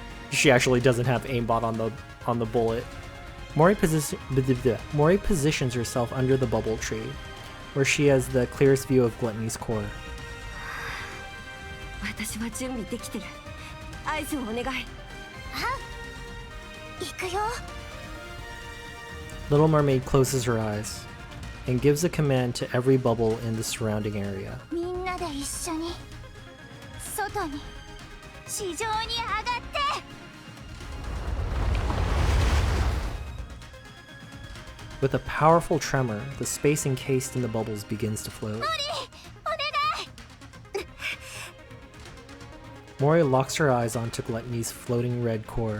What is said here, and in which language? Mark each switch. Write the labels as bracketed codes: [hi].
[en] She actually doesn't have aimbot on the bullet. Mori positions herself under the bubble tree, where she has the clearest view of Gluttony's core. [ja] 私は準備できてる。合図をお願い。行くよ。 [en] Little Mermaid closes her eyes and gives a command to every bubble in the surrounding area. [ja] みんなで一緒に外に地上に上がって。 [en] With a powerful tremor, the space encased in the bubbles begins to float. [ja] お願い。 [en] Mori locks her eyes onto Gluttony's floating red core.